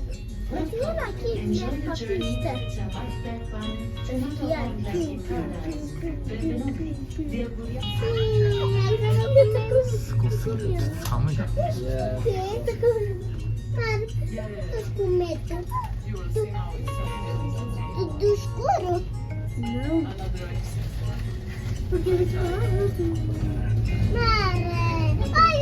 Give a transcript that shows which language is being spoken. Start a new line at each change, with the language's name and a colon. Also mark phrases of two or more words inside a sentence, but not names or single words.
English: Enjoy the journey to Matterhorn Glacier Paradise.
Italian: Benvenuti.
Japanese: すごすぎる。寒いな。
Portuguese: Do escuro? Não. Porque eles falaram assim. Mara!